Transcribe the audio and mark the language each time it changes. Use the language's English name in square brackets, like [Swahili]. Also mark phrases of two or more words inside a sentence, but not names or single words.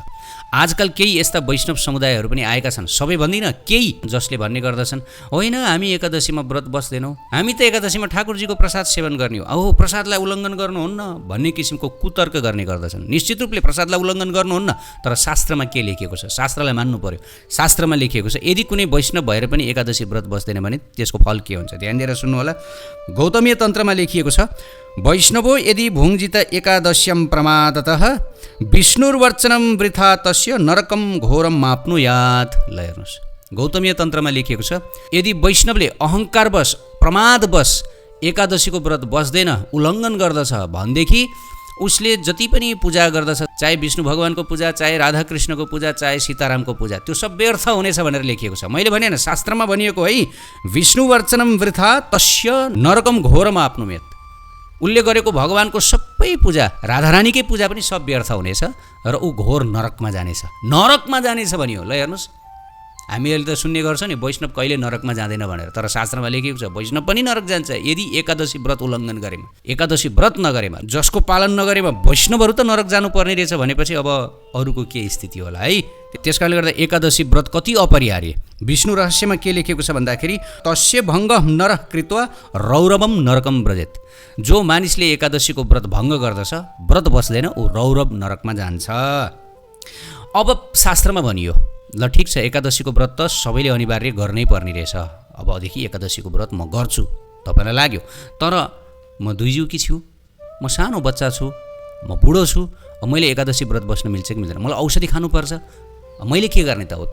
[Nepali] आजकल केही यस्ता वैष्णव समुदायहरू पनि आएका छन्, सबै भन्दिनँ, केही जसले भन्ने गर्दछन्, होइन हामी एकादशीमा व्रत बस्दैनौँ, हामी त एकादशीमा ठाकुरजीको प्रसाद सेवन गर्ने हो, प्रसादलाई उल्लङ्घन गर्नुहुन्न भन्ने किसिमको कुतर्क गर्ने गर्दछन्। निश्चित रूपले प्रसादलाई उल्लङ्घन गर्नुहुन्न, तर शास्त्रमा के लेखिएको छ, शास्त्रलाई मान्नु पर्यो। शास्त्रमा लेखिएको छ यदि कुनै वैष्णव भएर पनि एकादशी व्रत बस्दैन भने त्यसको फल के हुन्छ, ध्यान दिएर सुन्नु होला। गौतमीय तन्त्रमा लेखिएको छ, [Sanskrit] वैष्णवो यदि भुङ्जित एकादश्यम प्रमादतः विष्णुर्वर्चनम वृथा तस्य नरकम घोरम माप्नुयात्। [Nepali] ल हेर्नुहोस्, गौतमीय तन्त्रमा लेखिएको छ यदि वैष्णवले अहङ्कारवश प्रमादवश एकादशीको व्रत बस्दैन, उल्लङ्घन गर्दछ भनेदेखि उसले जति पनि पूजा गर्दछ, चाहे विष्णु भगवानको पूजा, चाहे राधाकृष्णको पूजा, चाहे सीतारामको पूजा, त्यो सब व्यर्थ हुनेछ भनेर लेखिएको छ। मैले भने शास्त्रमा भनिएको है, [Sanskrit] विष्णुवर्चनम वृथा तस्य नरकम घोरम आप्नुमेत। [Nepali] उसले गरेको भगवानको सबै पूजा, राधारानीकै पूजा पनि सब व्यर्थ हुनेछ र ऊ घोर नरकमा जानेछ भनियो। ल हेर्नुहोस्, हामीहरूले त सुन्ने गर्छ नि वैष्णव कहिले नरकमा जाँदैन भनेर, तर शास्त्रमा लेखिएको छ वैष्णव पनि नरक जान्छ यदि एकादशी व्रत उल्लङ्घन गरेमा, एकादशी व्रत नगरेमा, जसको पालन नगरेमा वैष्णवहरू त नरक जानुपर्ने रहेछ भनेपछि अब अरूको के स्थिति होला है। त्यस कारणले गर्दा एकादशी व्रत कति अपरिहार्य। विष्णु रहस्यमा के लेखेको छ भन्दाखेरि, [Sanskrit] तस्य भङ्ग नरः कृत्वा रौरवम नरकम व्रजेत। [Nepali] जो मानिसले एकादशीको व्रत भङ्ग गर्दछ, व्रत बस्दैन, ऊ रौरव नरकमा जान्छ। अब शास्त्रमा भनियो, ल ठिक छ, एकादशीको व्रत त सबैले अनिवार्य गर्नै पर्ने रहेछ, अबदेखि एकादशीको व्रत म गर्छु तपाईँलाई लाग्यो, तर म दुईजुकी छु, म सानो बच्चा छु, म बुढो छु, मैले एकादशी व्रत बस्न मिल्छ कि मिल्दैन, मलाई औषधि खानुपर्छ, मैले के गर्ने त हो।